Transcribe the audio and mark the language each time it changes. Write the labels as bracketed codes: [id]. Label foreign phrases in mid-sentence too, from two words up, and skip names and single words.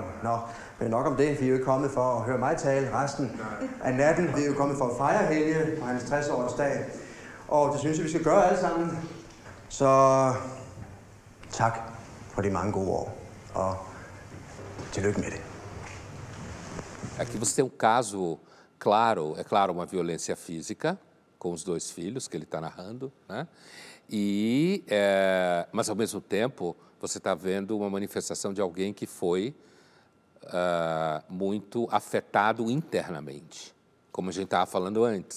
[da] Nå, men nok om det. Vi er jo ikke kommet for at høre mig tale resten af natten. Vi er jo kommet for at fejre Helge på hans 60-års dag. Og det synes jeg, vi skal gøre alle sammen. Så tak for de mange gode år, og tillykke med det. [pt] Aqui você tem um caso claro, é claro, uma violência física com os dois filhos que ele está narrando, né? Mas, ao mesmo tempo, você está vendo uma manifestação de alguém que foi muito afetado internamente, como a gente estava falando antes.